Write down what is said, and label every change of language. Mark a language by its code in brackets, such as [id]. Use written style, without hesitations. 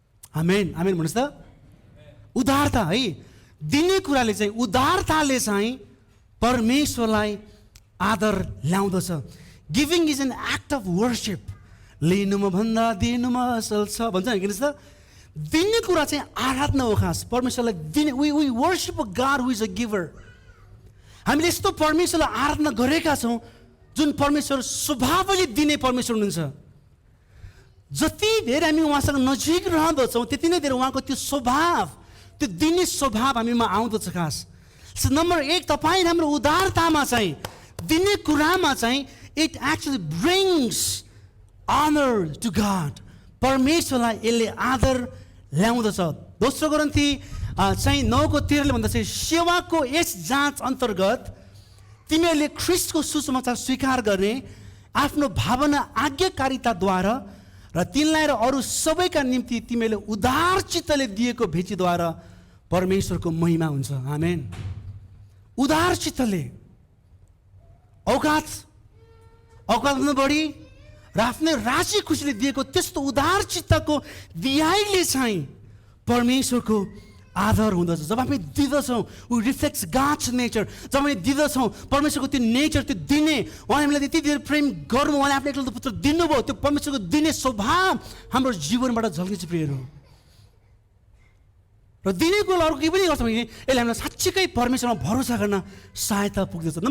[ne] आमेन, आमेन भन्नुहोस् त। उदारता है, दिने कुराले चाहिँ, उदारताले चाहिँ परमेश्वरलाई आदर ल्याउँदछ। [en] Giving is an act of worship. [ne] लिनुमा भन्दा दिनुमा असल छ भन्छ नि, किन त दिने कुरा चाहिँ आराधना हो खास, परमेश्वरलाई दिने। [en] We worship a God who is a giver. [ne] हामीले यस्तो परमेश्वरलाई आराधना गरेका छौँ जुन परमेश्वर स्वभावले दिने परमेश्वर हुनुहुन्छ। जति धेरै हामी उहाँसँग नजिक रहँदछौँ त्यति नै धेरै उहाँको त्यो स्वभाव, त्यो दिने स्वभाव हामीमा आउँदछ खास। नम्बर 1, तपाईँ हाम्रो उदारतामा चाहिँ, दिने कुरामा चाहिँ, [en] it actually brings honor to God, [ne] परमेश्वरलाई यसले आदर ल्याउँदछ। दोस्रो कोरिन्थी चाहिँ 9:13 भन्दछ, सेवाको यस जाँच अन्तर्गत तिमीहरूले ख्रीष्टको सुसमाचार स्वीकार गर्ने आफ्नो भावना आज्ञाकारिताद्वारा र तिनलाई र अरू सबैका निम्ति तिमीहरूले उदार चित्तले दिएको भेटीद्वारा परमेश्वरको महिमा हुन्छ। आमेन। उदार चित्तले, औकातभन्दा बढी र आफ्नै राशि खुसीले दिएको त्यस्तो उदार चित्तको दियाइले चाहिँ परमेश्वरको आदर हुँदछ। जब हामी दिँदछौँ, [en] We reflects God's nature. [ne] जब हामी दिँदछौँ परमेश्वरको त्यो नेचर, त्यो दिने, उहाँले हामीलाई यति धेरै प्रेम गर्नु, उहाँले आफ्नो एकलौतो पुत्र दिनुभयो, त्यो परमेश्वरको दिने स्वभाव हाम्रो जीवनबाट झल्किन्छ प्रियहरू। र दिने कुरो अरू केही पनि गर्छ भने यसले हामीलाई साँच्चीकै परमेश्वरमा भरोसा गर्न सहायता पुग्दछ।